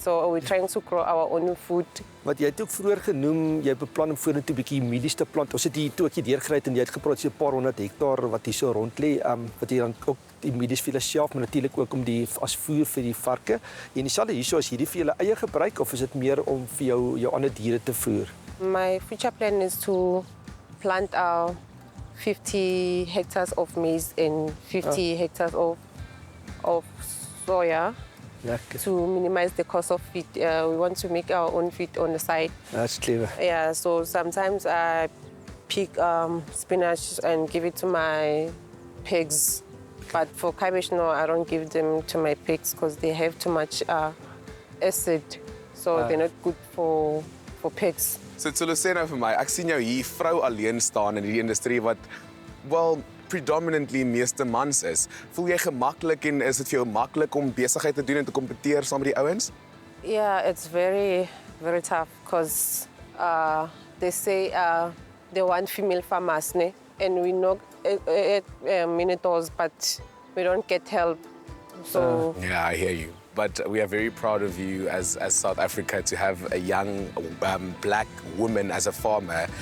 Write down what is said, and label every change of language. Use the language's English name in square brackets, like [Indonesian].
[English] So we're trying to grow our own food. [Afrikaans] Wat jy het ook vroeër genoem, jy beplan om vorentoe 'n bietjie medies te plant. Ons het hier toe ek hier deurgery het en jy het gepraat so 'n paar 100 hektaar wat hier so rond lê, wat jy dan ook die medies vir jouself, maar natuurlik ook om die as voer vir die varke. En dieselfde hierso is hierdie vir julle eie gebruik of is dit meer om vir jou ander diere te voer? [English] My future plan is to plant 50 hectares of maize and 50 hectares of soya. [Afrikaans] Lekker. [English] To minimize the cost of feed. We want to make our own feed on the side. That's clever. Yeah, so sometimes I pick spinach and give it to my pigs. But for cabbage, no, I don't give them to my pigs because they have too much acid. So they're not good for pigs. [Afrikaans] So Tsolo, sê nou vir my, ek sien jou hier vrou alleen staan in hierdie industrie wat predominantly meeste mans is. Voel jy gemaklik en is dit vir jou maklik om besigheid te doen en te kompeteer saam met die ouens? [English] Yeah, it's very, very tough because they say they want female farmers, ne? And we know minotors, but we don't get help. So Yeah, I hear you. But we are very proud of you as South Africa to have a young black woman as a farmer.